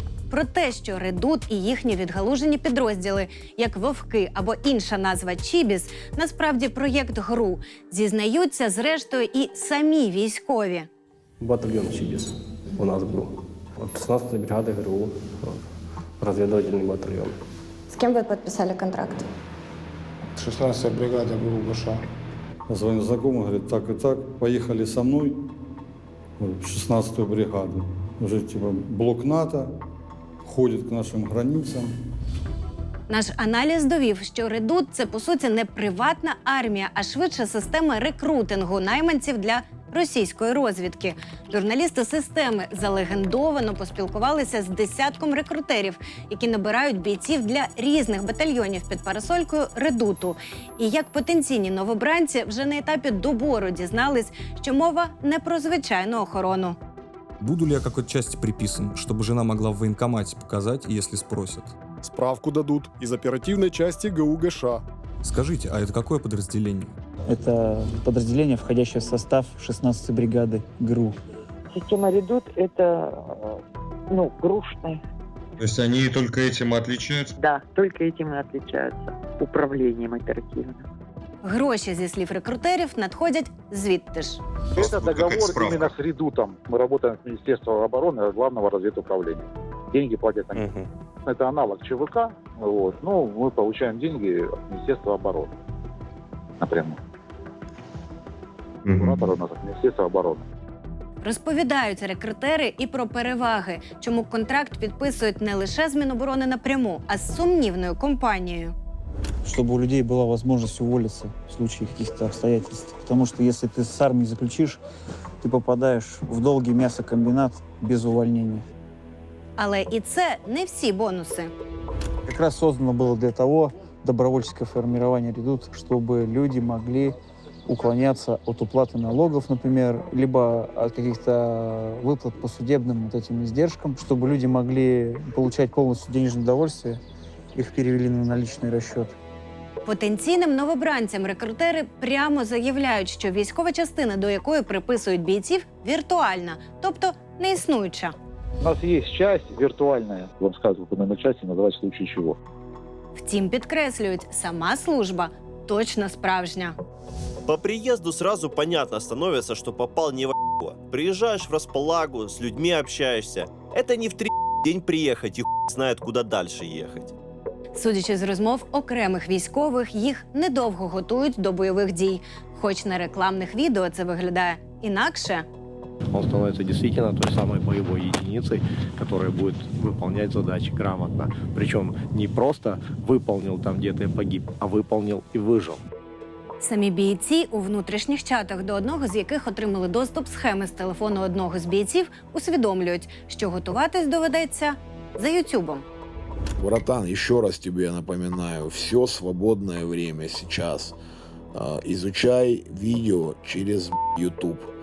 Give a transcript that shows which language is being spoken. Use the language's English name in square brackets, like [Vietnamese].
[Ukrainian] Про те, що «Редут» і їхні відгалужені підрозділи, як «Вовки» або інша назва «Чібіс», насправді проєкт ГРУ, зізнаються зрештою і самі військові. Батальйон «Чібіс» у нас був. 16-ї бригади ГРУ, розвідувальний батальйон. [Russian] С кем вы подписали контракт? 16-я бригада ГРУ ГШ. Звонит знакомый, говорит, так и так, поехали со мной в 16-ю бригаду. Уже типа блок НАТО, ходит к нашим границам. [Ukrainian] Наш аналіз довів, що «Редут» – це, по суті, не приватна армія, а швидше система рекрутингу найманців для російської розвідки. Журналісти «Системи» залегендовано поспілкувалися з десятком рекрутерів, які набирають бійців для різних батальйонів під парасолькою «Редуту». І як потенційні новобранці вже на етапі добору дізнались, що мова не про звичайну охорону. [Russian] Буду ли я какой-то части приписан, чтобы жена могла в военкомате показать, если спросят? Справку дадут из оперативной части ГУ ГШ. Скажите, а это какое подразделение? Это подразделение, входящее в состав 16-й бригады ГРУ. Система «Редут» — это, ГРУшная. То есть они только этим и отличаются? Да, только этим и отличаются. Управлением оперативным. [Ukrainian] Гроші, зі слів рекрутерів, надходять звідти ж. [Russian] Это договор именно с «Редутом». Мы работаем с Министерством обороны, Главного разведуправления. Деньги платят они. Это аналог ЧВК, но мы получаем деньги от Министерства обороны. Напрямую. Куратор у нас от Министерства обороны. [Ukrainian] Розповідають рекрутери і про переваги, чому контракт підписують не лише з Міноборони напряму, а з сумнівною компанією. [Russian] Чтобы у людей была возможность уволиться в случае каких-то обстоятельств. Потому что если ты с армией заключишь, ты попадаешь в долгий мясокомбинат без увольнения. [Ukrainian] Але і це не всі бонуси. [Russian] Как раз создано было для того добровольческое формирование «Редут», чтобы люди могли уклоняться от уплаты налогов, например, либо от каких-то выплат по судебным вот этим издержкам, чтобы люди могли получать полностью денежное удовольствие, их перевели на наличный расчет. [Ukrainian] Потенційним новобранцям рекрутери прямо заявляють, що військова частина, до якої приписують бійців, віртуальна, тобто не існуюча. [Russian] У нас есть часть виртуальная. Вам сказывают по номер части, называть в случае чего. [Ukrainian] Втім, підкреслюють, сама служба точно справжня. [Russian] По приезду сразу понятно становится, что попал не в ***о. Приезжаешь в располагу, с людьми общаешься. Это не в 3 день приехать и знает, куда дальше ехать. [Ukrainian] Судячи з розмов окремих військових, їх недовго готують до бойових дій. Хоч на рекламних відео це виглядає інакше. [Russian] Он становится действительно той самой боевой единицей, которая будет выполнять задачи грамотно. Причем не просто выполнил там где-то и погиб, а выполнил и выжил. [Ukrainian] Самі бійці у внутрішніх чатах, до одного з яких отримали доступ схеми з телефону одного з бійців, усвідомлюють, що готуватись доведеться за Ютубом. [Russian] Братан, еще раз тебе напоминаю, все свободное время сейчас. Изучай видео через YouTube.